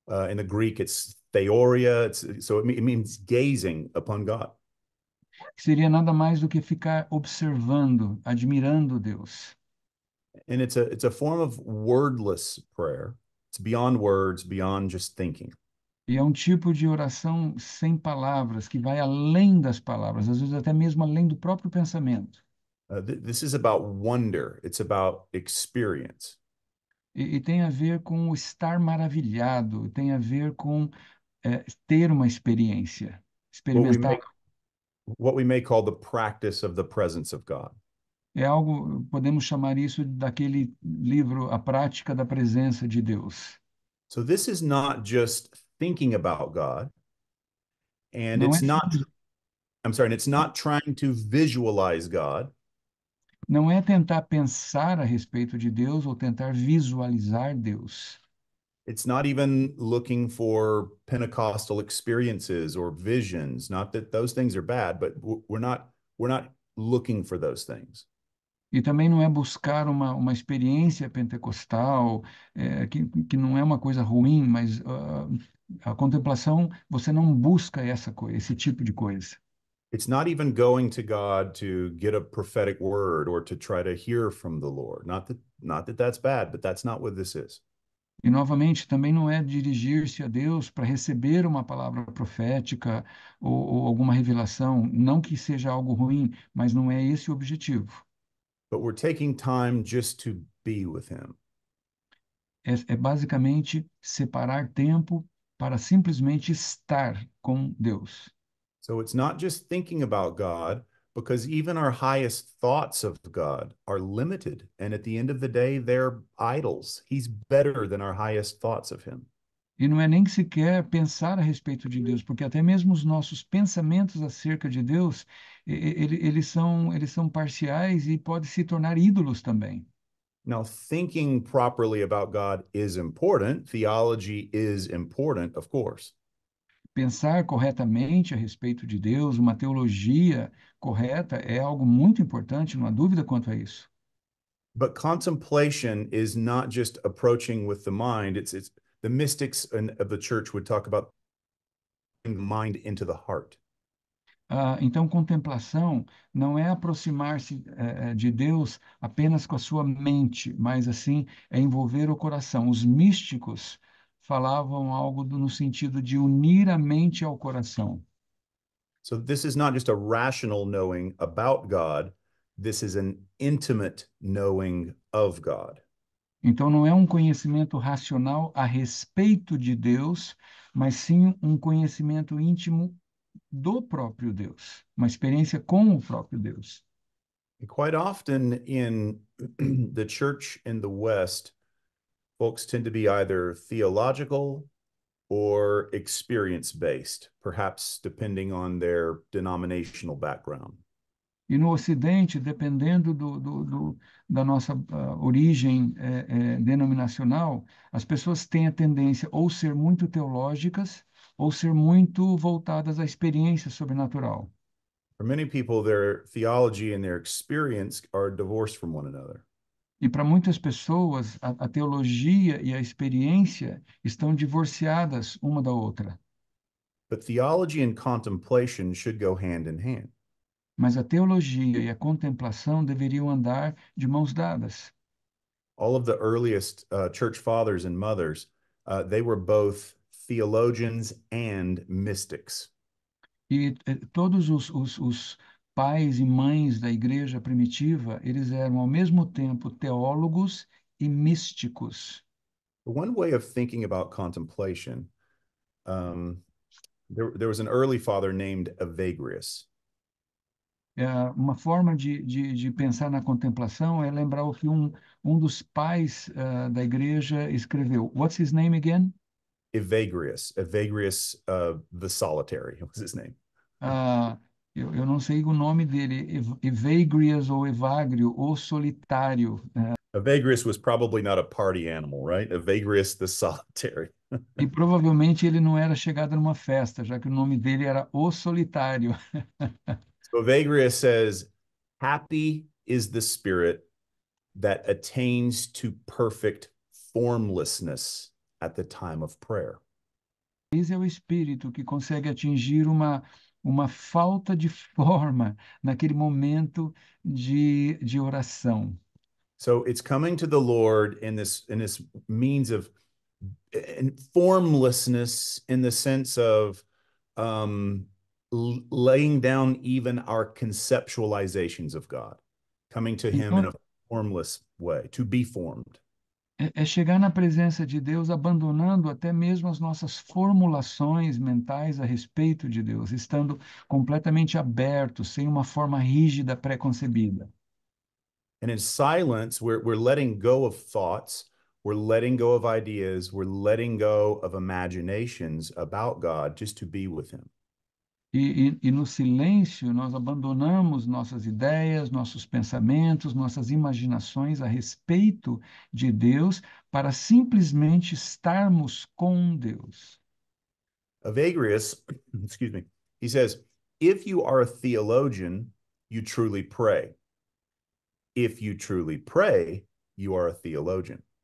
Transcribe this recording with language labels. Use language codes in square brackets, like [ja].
[en] In the Greek, it's theoria. It means gazing upon God. [pt] Que seria nada mais do que ficar observando, admirando Deus. [en] And it's a form of wordless prayer. It's beyond words, beyond just thinking. [pt] E é um tipo de oração sem palavras, que vai além das palavras, às vezes até mesmo além do próprio pensamento. [en] This is about wonder. It's about experience. [pt] E tem a ver com o estar maravilhado, tem a ver com ter uma experiência, [en] What we [pt] experimentar. [en] may what we may call the practice of the presence of God. [pt] É algo, podemos chamar isso daquele livro, A Prática da Presença de Deus. [en] So this is not just thinking about God, and [pt] Não é, [en] it's not trying to visualize God. [pt] não é tentar pensar a respeito de Deus ou tentar visualizar Deus. [en] It's not even looking for Pentecostal experiences or visions. Not that those things are bad, but we're not looking for those things. [pt] E também não é buscar uma experiência pentecostal, que não é uma coisa ruim, mas a contemplação, você não busca essa coisa, esse tipo de coisa. [en] It's not even going to God to get a prophetic word or to try to hear from the Lord. Not that that's bad, but that's not what this is. [pt] E, novamente, também não é dirigir-se a Deus para receber uma palavra profética ou alguma revelação, não que seja algo ruim, mas não é esse o objetivo. [en] But we're taking time just to be with him. [pt] É basicamente separar tempo para simplesmente estar com Deus. [en] So it's not just thinking about God, because even our highest thoughts of God are limited. And at the end of the day, they're idols. He's better than our highest thoughts of him. [pt] E não é nem sequer pensar a respeito de Deus, porque até mesmo os nossos pensamentos acerca de Deus, eles são parciais e podem se tornar ídolos também. [en] Now, thinking properly about God is important. Theology is important, of course. [pt] Pensar corretamente a respeito de Deus, uma teologia correta, é algo muito importante, não há dúvida quanto a isso. [en] But contemplation is not just approaching with the mind. It's the mystics of the church would talk about bringing the mind into the heart. [pt] Então, contemplação não é aproximar-se de Deus apenas com a sua mente, mas assim é envolver o coração. Os místicos falavam algo no sentido de unir a mente ao coração. [en] So this is not just a rational knowing about God. This is an intimate knowing of God. [pt] Então, não é um conhecimento racional a respeito de Deus, mas sim um conhecimento íntimo do próprio Deus, uma experiência com o próprio Deus. [en] And quite often in the church in the West, folks tend to be either theological or experience based, perhaps depending on their denominational background. [pt] E no Ocidente, dependendo da nossa origem denominacional, as pessoas têm a tendência ou ser muito teológicas ou ser muito voltadas à experiência sobrenatural. [en] For many people, their theology and their experience are divorced from one another. [pt] E para muitas pessoas, a teologia e a experiência estão divorciadas uma da outra. [en] But theology and contemplation should go hand in hand. [pt] Mas a teologia e a contemplação deveriam andar de mãos dadas. [en] All of the earliest church fathers and mothers, they were both theologians and mystics. [pt] E todos os pais e mães da igreja primitiva, eles eram ao mesmo tempo teólogos e místicos. [en] One way of thinking about contemplation, there was an early father named Evagrius. [pt] Uma forma de pensar na contemplação é lembrar o que um dos pais da igreja escreveu. [en] What's his name again? Evagrius. Evagrius, the solitary was his name. [pt] Ah, eu não sei o nome dele, Evagrius ou Evagrio, ou solitário. [en] Evagrius was probably not a party animal, right? Evagrius the solitary. [pt] E provavelmente ele não era chegado numa festa, já que o nome dele era O Solitário. [en] So Evagrius says, happy is the spirit that attains to perfect formlessness at the time of prayer. [pt] Esse é o espírito que consegue atingir uma falta de forma naquele momento de oração. [en] So it's coming to the Lord in this means of formlessness, in the sense of laying down even our conceptualizations of God, coming to him in [pt] Então, [en] a formless way, to be formed. [pt] é chegar na presença de Deus, abandonando até mesmo as nossas formulações mentais a respeito de Deus, estando completamente abertos, sem uma forma rígida pré-concebida. [en] And in silence, we're letting go of thoughts, we're letting go of ideas, we're letting go of imaginations about God just to be with him. [pt] E no silêncio, nós abandonamos nossas ideias, nossos pensamentos, nossas imaginações a respeito de Deus para simplesmente estarmos com Deus. [en] Evagrius, excuse me, he says, if you are a theologian, you truly pray. If you truly pray, you are a theologian.